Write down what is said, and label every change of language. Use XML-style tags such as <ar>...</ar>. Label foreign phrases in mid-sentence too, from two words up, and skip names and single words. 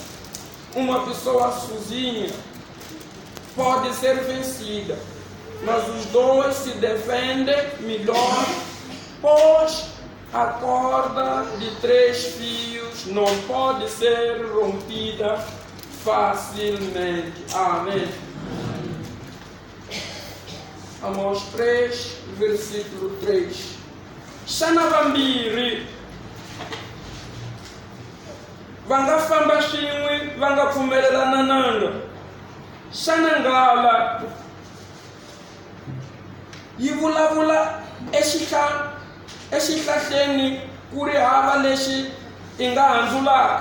<pt>Uma pessoa sozinha pode ser vencida, mas os dois se defendem melhor, pois a corda de 3 fios não pode ser rompida facilmente. Amém. Amós 3, versículo 3.</pt> <ts>Xanavambiri vanga famba xin'we vanga pfumelelana nanga. Xanangala yi vulavula exihlahleni ku ri hava lexi i nga handzulaka.</ts>